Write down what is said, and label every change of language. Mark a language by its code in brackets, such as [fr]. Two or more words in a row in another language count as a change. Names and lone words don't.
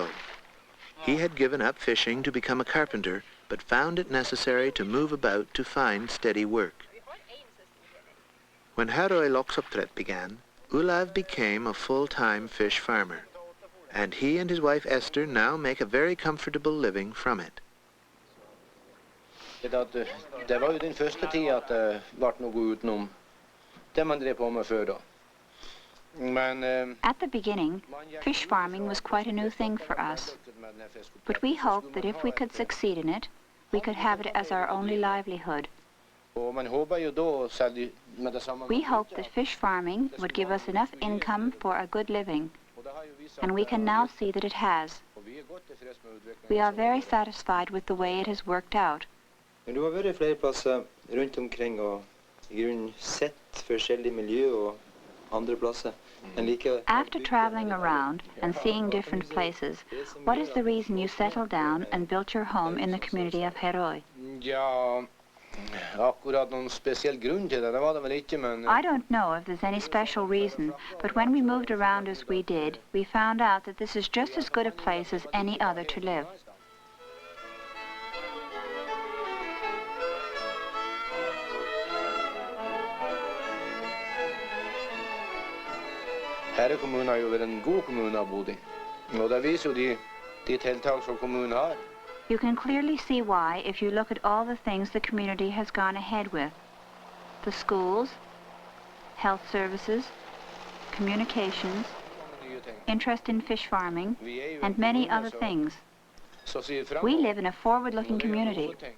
[en] He had given up fishing to become a carpenter, but found it necessary to move about to find steady work. When Herøy Lakseoppdrett began, Olav became a full-time fish farmer, and he and his wife Esther now make a very comfortable living from it. [no] Det var jo den første tiden at det ble noe utenom det man drev på med før da. [en] At the beginning, fish farming was quite a new thing for us, but we hoped that if we could succeed in it, we could have it as our only livelihood. We hoped that fish farming would give us enough income for a good living, and we can now see that it has. We are very satisfied with the way it has worked out. [no] Du har vært flere plasser rundt omkring og I grunnen sett forskjellige miljø og andre plasser. [en] After traveling around and seeing different places, what is the reason you settled down and built your home in the community of Herøy? [no] Ja, akkurat noen spesiell grunn til det, det var det vel ikke, men... [en] I don't know if there's any special reason, but when we moved around as we did, we found out that this is just as good a place as any other to live. [no] Herøy kommune har jo vært en god kommune å bo I, og det viser jo de tiltak som kommunen har. [en] You can clearly see why if you look at all the things the community has gone ahead with. The schools, health services, communications, interest in fish farming, and many other things. We live in a forward-looking community.